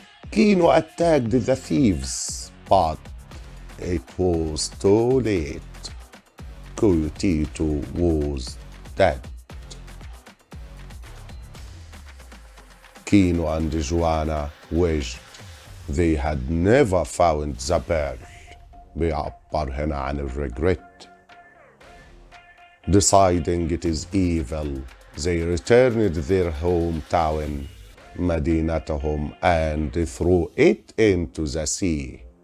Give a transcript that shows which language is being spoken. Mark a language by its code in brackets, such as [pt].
[en] Kino attacked the thieves, but it was too late. Coyotito was dead. Kino and Joanna wished they had never found the pearl. [ar] بيعبر هنا عن الregret. [en] Deciding it is evil, they returned their hometown, مدينتهم, and threw it into the sea.